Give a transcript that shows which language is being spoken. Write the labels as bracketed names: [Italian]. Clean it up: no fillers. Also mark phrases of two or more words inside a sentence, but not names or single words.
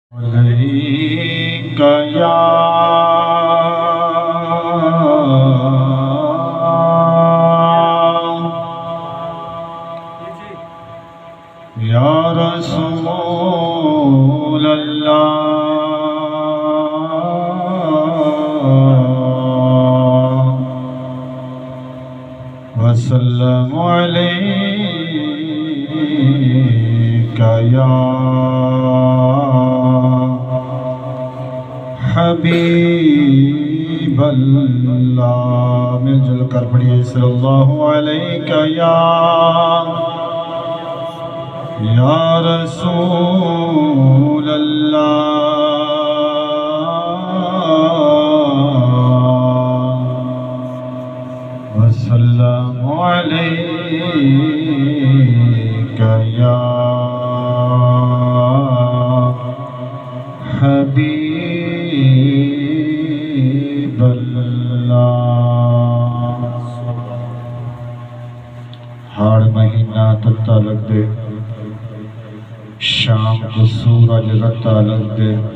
[Arabic] عليك يا رسول الله وسلم عليك يا حبيب الله. [Hindi] मिलजुल कर पढ़िए [Arabic] صلى الله عليك يا رسول الله وسلم عليك يا حبيب الله. [Punjabi] ਹਾੜ੍ਹ ਮਹੀਨਾ ਤੱਤਾ ਲੱਗਦੇ, ਸ਼ਾਮ ਕੋ ਸੂਰਜ ਰੱਤਾ ਲੱਗਦੇ।